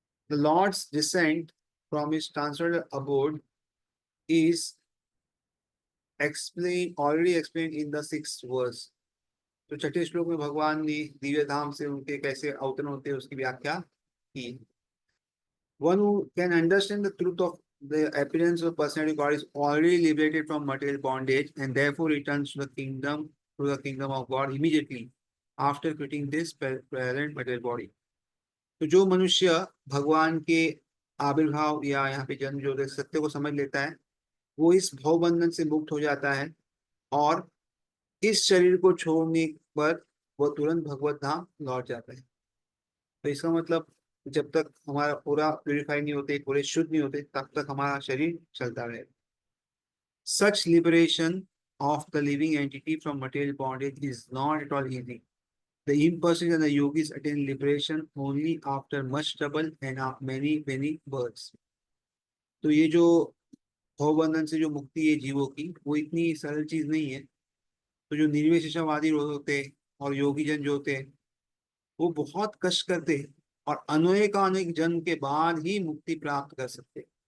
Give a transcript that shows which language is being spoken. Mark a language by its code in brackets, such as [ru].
[en] The Lord's descent from his transferred abode is already explain in the 6th verse. [hi] तो छठे श्लोक में भगवान ने दिव्य धाम से उनके कैसे अवतरण होते हैं उसकी व्याख्या की। [en] One who can understand the truth of the appearance of personality God is already liberated from material bondage and therefore returns to the kingdom of God immediately after quitting this present material body. [hi] तो जो मनुष्य भगवान के आविर्भाव या यहाँ पे जन्म जो सत्य को समझ लेता है, वो इस भव बंधन से मुक्त हो जाता है और इस शरीर को छोड़ने पर वह तुरंत भगवत धाम लौट जाता है। तो इसका मतलब जब तक हमारा पूरा प्यूरिफाई नहीं होते, पूरे शुद्ध नहीं होते, तब तक हमारा शरीर चलता रहेगा। [en] Such liberation of the living entity from material bondage is not at all easy. The impersonal and the yogis attain liberation only after much trouble and after many births. [hi] तो ये जो भवबंधन से जो मुक्ति है जीवों की, वो इतनी सरल चीज नहीं है। तो जो निर्विशेषवादी होते हैं और योगी जन जो होते हैं, वो बहुत कष्ट करते हैं और अनेक जन्म के बाद ही मुक्ति प्राप्त कर सकते हैं।